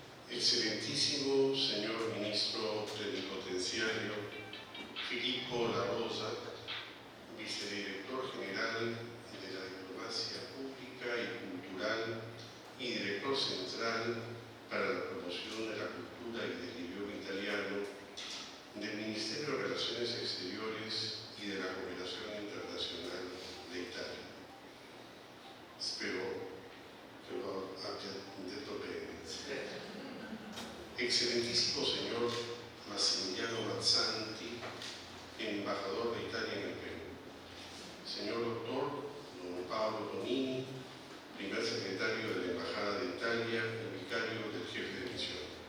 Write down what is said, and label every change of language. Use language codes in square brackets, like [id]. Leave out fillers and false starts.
[es] Excelentísimo señor ministro plenipotenciario Filippo La Rosa, vicedirector general de la Diplomacia Pública y Cultural y director central para la promoción de la cultura y del idioma italiano del Ministerio de Relaciones Exteriores y de la Cooperación Internacional de Italia. [it] Spero che lo abbia detto bene. [es] Excelentísimo señor Massimiliano Mazzanti, embajador de Italia en el Perú. Señor doctor don Paolo Tonini, primer secretario de la Embajada de Italia y vicario del jefe de misión.